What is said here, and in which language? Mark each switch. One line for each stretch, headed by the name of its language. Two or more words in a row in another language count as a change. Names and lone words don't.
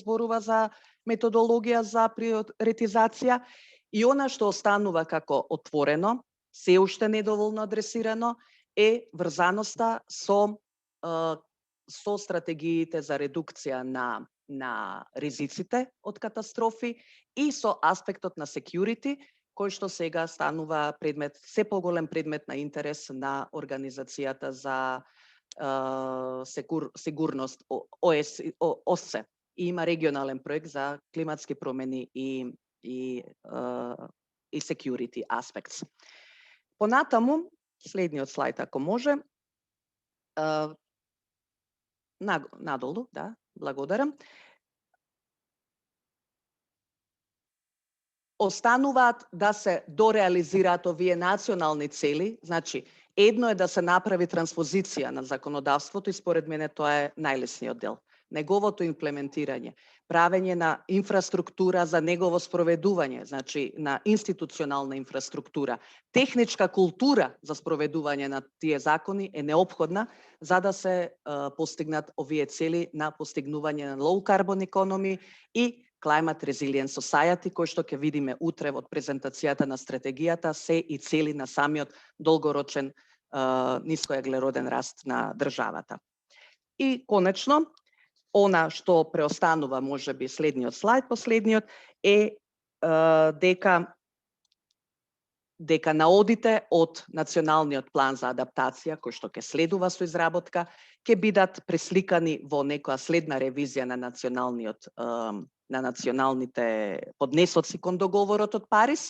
Macedonian: зборува за методологија за приоритизација, и она што останува како отворено, се уште недоволно адресирано, е врзаноста со стратегиите за редукција на ризиците од катастрофи и со аспектот на security, кој што сега станува се поголем предмет на интерес на Организацијата за сигурност ОССЕ. И има регионален проект за климатски промени и
English: security aspects.
Macedonian: Понатаму, следниот слайд ако може, надолу, да, благодарам. Остануваат да се дореализираат овие национални цели, значи едно е да се направи транспозиција на законодавството и според мене тоа е најлесниот дел. Неговото имплементирање, правење на инфраструктура за негово спроведување, значи на институционална инфраструктура, техничка култура за спроведување на тие закони е неопходна за да се постигнат овие цели на постигнување на
English: low carbon economy
Macedonian: и
English: Climate Resilient Society,
Macedonian: кој што ќе видиме утре од презентацијата на стратегијата, се и цели на самиот долгорочен нискоеглероден раст на државата. И конечно, она што преостанува, може би следниот слайд, последниот, е дека наодите од Националниот план за адаптација, кој што ќе следува со изработка, ќе бидат пресликани во некоја следна ревизија на националните поднесоци кон договорот од Париз.